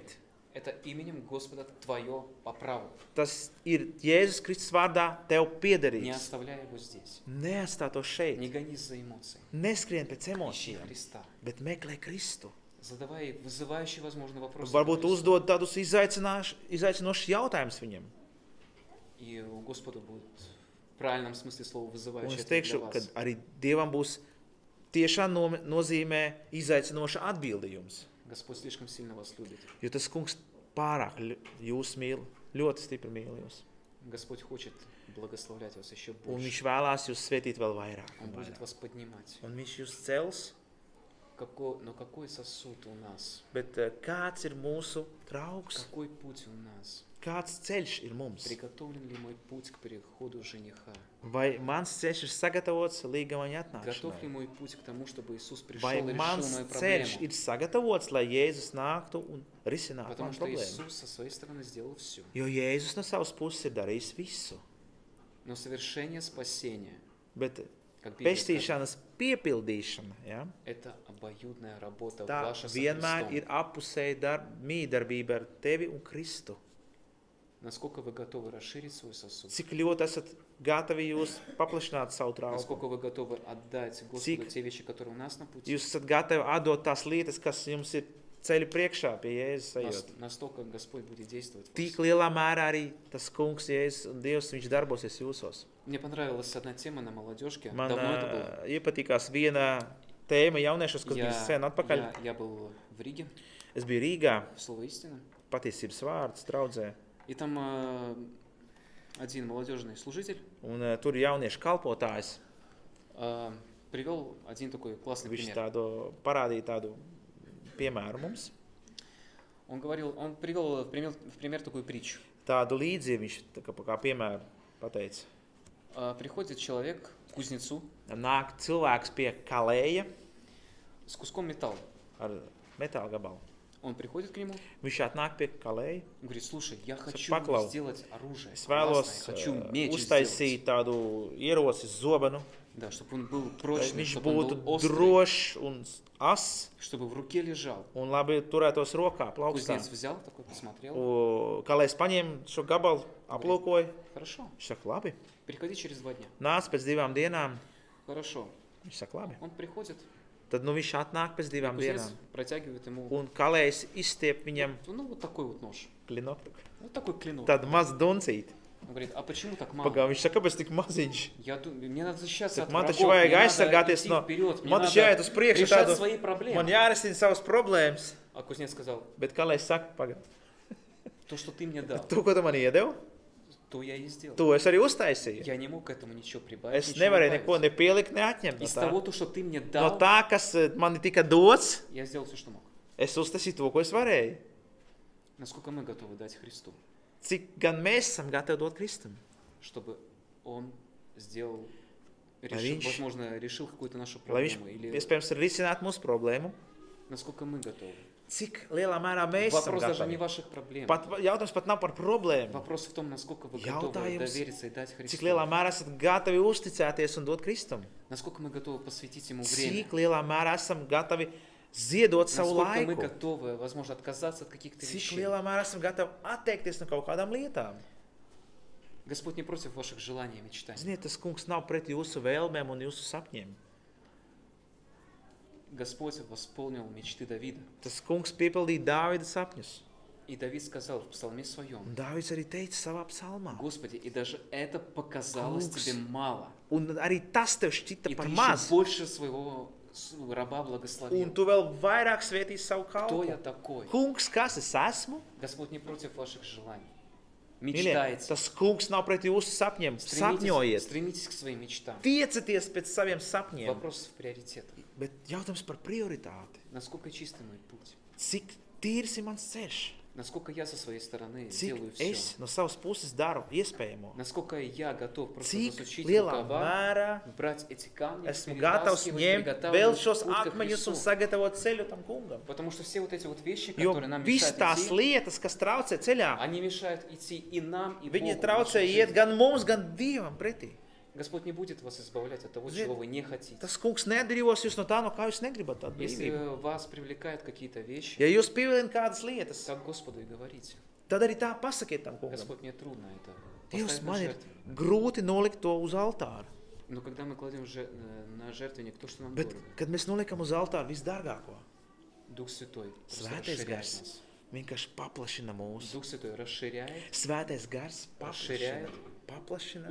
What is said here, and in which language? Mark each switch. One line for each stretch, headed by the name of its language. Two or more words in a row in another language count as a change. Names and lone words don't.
Russian: Это именем Господа твое по праву.
Latvian: Tas ir Jēzus Kristus vārdā tev
Russian: Не
Latvian: piederīgs.
Russian: оставляй его здесь.
Latvian: Neatstāj to šeit.
Russian: Не гонись за эмоцией.
Latvian: Neskrien pēc
Russian: Ищи
Latvian: emocijām,
Russian: Христа.
Latvian: bet meklē Kristu.
Russian: Задавай вызывающий, возможно, вопрос.
Latvian: Varbūt uzdod tādus izaicinošus jautājumus viņam.
Russian: И у Господа будет в правильном смысле слова
Latvian: Un
Russian: вызывающий
Latvian: es
Russian: ответ для
Latvian: teikšu, ka
Russian: вас.
Latvian: arī Dievam būs tiešām nozīmē izaicinoša atbilde jums.
Russian: Господь слишком сильно вас любит.
Latvian: Jo tas kungs pārāk jūs mīl, ļoti stipri mīl jūs.
Russian: Господь хочет благословлять вас еще
Latvian: Un
Russian: больше.
Latvian: viņš vēlās jūs svētīt vēl vairāk.
Russian: Он
Latvian: Un,
Russian: будет
Latvian: vairāk.
Russian: вас поднимать.
Latvian: Un viņš jūs cels,
Russian: Но какой сосуд у нас?
Latvian: bet kāds ir mūsu trauks?
Russian: Какой путь у нас?
Latvian: Kāds ceļš ir mums?
Russian: Приготовлен ли мой путь к переходу жениха?
Latvian: Vai mans ceļš ir sagatavots līgavaņa
Russian: Готов ли
Latvian: atnākšanai?
Russian: мой путь к тому, чтобы Иисус пришел
Latvian: Vai
Russian: и решил
Latvian: mans
Russian: мою
Latvian: ceļš
Russian: проблему?
Latvian: ir sagatavots, lai Jēzus nāktu un risinātu
Russian: Потому
Latvian: manu
Russian: что
Latvian: problēmu?
Russian: Иисус со своей стороны сделал все.
Latvian: Jo Jēzus no savas puses ir darījis visu.
Russian: Но совершение спасения,
Latvian: Bet
Russian: как Библия скажет,
Latvian: pestīšanas piepildīšana, ja,
Russian: это обоюдная работа
Latvian: tā
Russian: ваша со
Latvian: vienmēr
Russian: Христом.
Latvian: ir appusēja mīdarbība ar tevi un Kristu.
Russian: Насколько вы готовы расширить свой сосуд?
Latvian: Cik ļoti esat gatavi jūs paplašināt savu trauku?
Russian: Насколько вы готовы отдать Господу
Latvian: Cik
Russian: те вещи, которые у нас на пути?
Latvian: Jūs esat gatavi atdot tās lietas, kas jums ir ceļu priekšā pie Jēzus ejot.
Russian: Настолько Господь будет действовать в
Latvian: Tik
Russian: вас.
Latvian: lielā mērā arī tas kungs, Jēzus un Dievs, viņš darbosies jūsos.
Russian: Мне понравилась одна тема на молодежке.
Latvian: Man
Russian: Давно это было.
Latvian: iepatikās viena tēma jauniešos, kas bija sen atpakaļ.
Russian: Я был в Риге,
Latvian: Es biju Rīgā,
Russian: слово истина.
Latvian: patiesības vārds, draudzē,
Russian: И там один молодежный служитель
Latvian: un tur jauniešu kalpotājs,
Russian: привел один такой классный
Latvian: viņš
Russian: пример.
Latvian: tādu parādīja tādu piemēru mums.
Russian: Он привел в пример такую притчу.
Latvian: Tādu līdzību viņš tā kā piemēru pateica.
Russian: Приходит человек к кузнецу
Latvian: Nāk cilvēks pie kalēja
Russian: с куском металла.
Latvian: ar metāla gabalu.
Russian: Он приходит к нему
Latvian: Viņš atnāk pie kalēja.
Russian: и говорит: слушай, я хочу
Latvian: Paklau.
Russian: сделать оружие.
Latvian: Es
Russian: классное,
Latvian: vēlos
Russian: хочу меч
Latvian: uztaisīt
Russian: сделать.
Latvian: tādu ieroci zobenu,
Russian: Да, чтобы он был
Latvian: lai
Russian: прочный,
Latvian: viņš
Russian: чтобы он
Latvian: būtu
Russian: был острый,
Latvian: drošs un as
Russian: чтобы в руке лежал.
Latvian: un labi turētos rokā, plaukstā.
Russian: Кузнец взял, такой посмотрел.
Latvian: Kalējs paņēma šo gabalu, aplūkoja.
Russian: Хорошо,
Latvian: Viņš saka, labi.
Russian: приходи через 2 дня.
Latvian: Nāc pēc 2 dienām.
Russian: Хорошо.
Latvian: Viņš saka, labi.
Russian: Он приходит,
Latvian: Tad nu viņš atnāk pēc 2
Russian: кузнец
Latvian: dienām.
Russian: протягивает ему
Latvian: Un kalējs izstiep viņam
Russian: вот такой вот нож.
Latvian: klinoktu.
Russian: Вот такой клинок.
Latvian: Tādu mazu duncīti.
Russian: Он говорит: а почему так мало?
Latvian: Pagā, viņš saka, kāpēc tik maziņš?
Russian: Мне надо защищаться
Latvian: Saka,
Russian: от
Latvian: man
Russian: врагов,
Latvian: taču vajag
Russian: мне надо
Latvian: aizsargāties
Russian: идти
Latvian: no...
Russian: вперед, мне
Latvian: Man taču jāiet uz
Russian: надо
Latvian: priekšu
Russian: решать
Latvian: tādu...
Russian: свои проблемы.
Latvian: Man jārisina savas problēmas.
Russian: А кузнец сказал:
Latvian: Bet kalējs saka, pagā,
Russian: то, что ты мне дал,
Latvian: to, ko tu man iedevi,
Russian: то я и сделал.
Latvian: To es arī uztaisīju.
Russian: Я не мог к этому ничего прибавить,
Latvian: Es
Russian: ничего
Latvian: nevarēju
Russian: добавить.
Latvian: neko ne pielikt, ne atņemt.
Russian: Из того, то, что ты мне
Latvian: No
Russian: дал,
Latvian: tā, kas man tika dots,
Russian: я сделал все, что мог.
Latvian: es uztaisīju to, ko es varēju.
Russian: Насколько мы готовы дать Христу,
Latvian: Cik gan mēs esam gatavi dot Kristum?
Russian: чтобы Он сделал,
Latvian: Viņš-
Russian: возможно, решил какую-то нашу
Latvian: Lai viņš,
Russian: проблему, или
Latvian: iespējams, ir risināt mūsu problēmu.
Russian: насколько мы готовы.
Latvian: Cik lielā mērā mēs esam
Russian: Вопрос даже не
Latvian: gatavi?
Russian: ваших проблем.
Latvian: Jautājums pat nav par problēmu.
Russian: Вопрос в том, насколько вы готовы
Latvian: Jautājums,
Russian: довериться и дать
Latvian: Cik
Russian: Христу.
Latvian: lielā mērā esat gatavi uzticēties un dot Kristum?
Russian: Насколько мы готовы посвятить Ему время.
Latvian: Cik lielā mērā esam gatavi ziedot savu
Russian: Насколько мы
Latvian: laiku?
Russian: готовы, возможно, отказаться от каких-то
Latvian: Cik
Russian: вещей.
Latvian: lielā mērā esam gatavi atteikties no kaut kādām lietām?
Russian: Господь не против ваших желаний и мечтаний.
Latvian: Ziniet, tas kungs nav pret jūsu vēlmēm un jūsu sapņiem.
Russian: Господь восполнил мечты Давида.
Latvian: Tas kungs piepildīja Dāvida sapņus.
Russian: И Давид сказал в псалме своем:
Latvian: Un Dāvids arī teica savā psalmā.
Russian: Господи, и даже это показалось
Latvian: Kungs.
Russian: тебе мало.
Latvian: Un arī tas tev šķita
Russian: И ты
Latvian: par
Russian: еще
Latvian: maz.
Russian: больше своего раба
Latvian: Un
Russian: благословил.
Latvian: tu vēl vairāk svētīsi savu
Russian: Кто я
Latvian: kalpu.
Russian: такой?
Latvian: Kungs, kas es esmu?
Russian: Господь не против ваших желаний.
Latvian: Mīļie,
Russian: Мечтайте.
Latvian: tas kungs nav pret jūsu sapņiem. Sapņojiet.
Russian: Стремитесь к своим мечтам.
Latvian: Tiecaties pēc saviem sapņiem.
Russian: Вопрос в приоритетах.
Latvian: Bet jautājums par prioritāti.
Russian: Насколько чистый мой путь?
Latvian: Cik tīrs ir mans ceļš?
Russian: Насколько я со своей стороны
Latvian: Cik
Russian: делаю все?
Latvian: es no savas puses daru iespējamo?
Russian: Насколько я готов просто
Latvian: Cik
Russian: засучить
Latvian: lielā
Russian: рукава,
Latvian: mērā
Russian: брать эти камни,
Latvian: esmu gatavs
Russian: перетаскивать,
Latvian: ņemt vēl
Russian: приготавливать
Latvian: šos
Russian: путь ко
Latvian: akmeņus un
Russian: Христу.
Latvian: sagatavot ceļu tam kungam.
Russian: Потому что все вот эти вот вещи,
Latvian: Jo
Russian: которые нам
Latvian: visas
Russian: мешают
Latvian: tās
Russian: идти,
Latvian: lietas, kas traucē ceļā,
Russian: они mешают идти и нам, и
Latvian: viņi
Russian: Богу. в
Latvian: traucē
Russian: нашу
Latvian: iet
Russian: жизнь.
Latvian: gan mums, gan Dievam pretī.
Russian: Господь не будет вас избавлять от того,
Latvian: Ziniet,
Russian: чего вы не хотите.
Latvian: Tas kungs nedarījos jūs no tā, no kā jūs negribat tādu
Russian: Если
Latvian: brīvību.
Russian: вас привлекают какие-то вещи,
Latvian: Ja jūs pievilināt kādas lietas,
Russian: так Господу и говорите.
Latvian: tad arī tā pasakiet tam kungam.
Russian: Господь, мне трудно это
Latvian: Dievs,
Russian: поставить на
Latvian: man ir
Russian: жертву.
Latvian: grūti nolikt to uz altāra.
Russian: Но когда мы кладем на жертвенник то, что нам
Latvian: Bet,
Russian: дорого,
Latvian: kad mēs noliekam uz altāra visdārgāko,
Russian: Дух Святой просто
Latvian: Svētais
Russian: расширяет
Latvian: gars
Russian: нас.
Latvian: vienkārši paplašina mūsu.
Russian: Дух Святой расширяет,
Latvian: Svētais gars paplašina,
Russian: Расширяет.
Latvian: paplašina,